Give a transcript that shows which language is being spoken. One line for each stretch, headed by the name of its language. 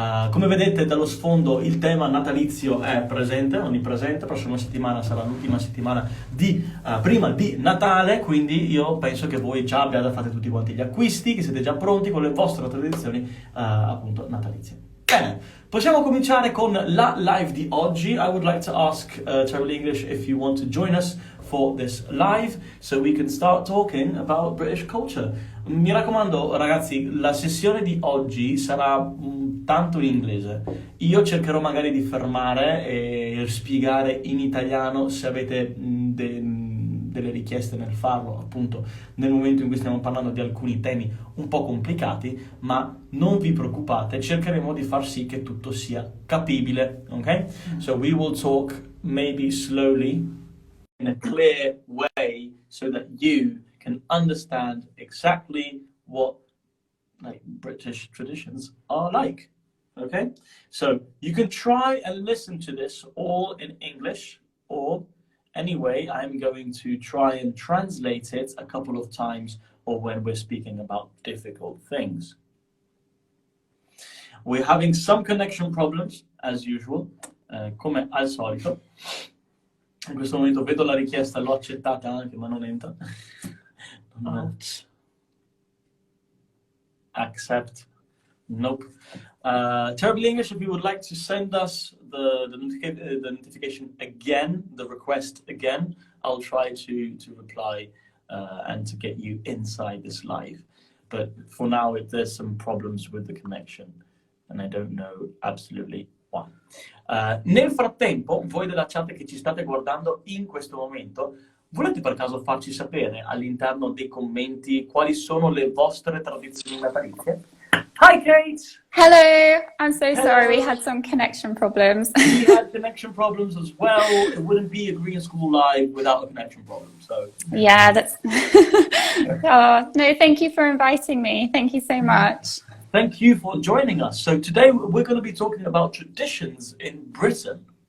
Italian: Come vedete dallo sfondo il tema natalizio è presente, onnipresente. La prossima settimana sarà l'ultima settimana prima di Natale, quindi io penso che voi già abbiate fatto tutti quanti gli acquisti, che siete già pronti con le vostre tradizioni appunto natalizie. Bene, possiamo cominciare con la live di oggi.
English: I would like to ask Terribly English if you want to join us for this live so we can start talking about British culture.
Italian: Mi raccomando ragazzi, la sessione di oggi sarà tanto in inglese. Io cercherò magari di fermare e spiegare in italiano se avete delle richieste nel farlo, appunto nel momento in cui stiamo parlando di alcuni temi un po' complicati, ma non vi preoccupate, cercheremo di far sì che tutto sia capibile, ok?
English: So we will talk maybe slowly in a clear way so that you can understand exactly what British traditions are like. Okay? So you can try and listen to this all in English, or anyway, I'm going to try and translate it a couple of times or when we're speaking about difficult things. We're having some connection problems, as usual,
Italian: come al solito. In questo momento vedo la richiesta, l'ho accettata anche, ma non entra.
English: Not. Accept. Nope. Terribly English, if you would like to send us the notification again, the request again, I'll try to reply and to get you inside this live. But for now, there's some problems with the connection, and I don't know absolutely why.
Italian: Nel frattempo, voi della chat che ci state guardando in questo momento, volete per caso farci sapere all'interno dei commenti quali sono le vostre tradizioni natalizie?
English: Hi Kate! Hello! I'm so sorry, we had some connection problems. We had connection problems as well. It wouldn't be a Green School Live without a connection problem, so... Yeah, that's... Oh, no, thank you for inviting me. Thank you so much. Thank you for joining us. So today we're going to be talking about traditions in Britain.